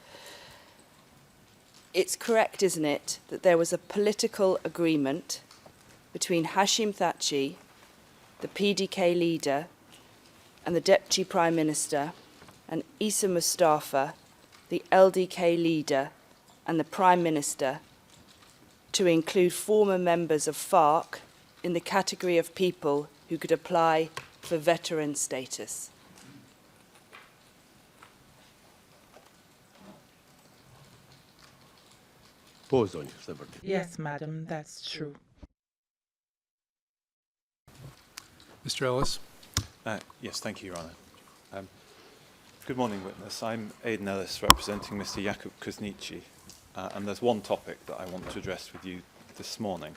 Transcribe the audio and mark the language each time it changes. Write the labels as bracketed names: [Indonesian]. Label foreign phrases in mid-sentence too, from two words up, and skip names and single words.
[English] It's correct, isn't it, that there was a political agreement between Hashim Thaçi, the PDK leader, and the Deputy Prime Minister, and Issa Mustafa, the LDK leader, and the Prime Minister, to include former members of FARC in the category of people who could apply for veteran status? [Albanian] Po, zonjë, se vërtet. [English] Yes, madam, that's true. Mr. Ellis? Yes, thank you, Your Honour. Good morning, witness. I'm Aidan Ellis, representing Mr. Jakub Kuznici, and there's one topic that I want to address with you this morning.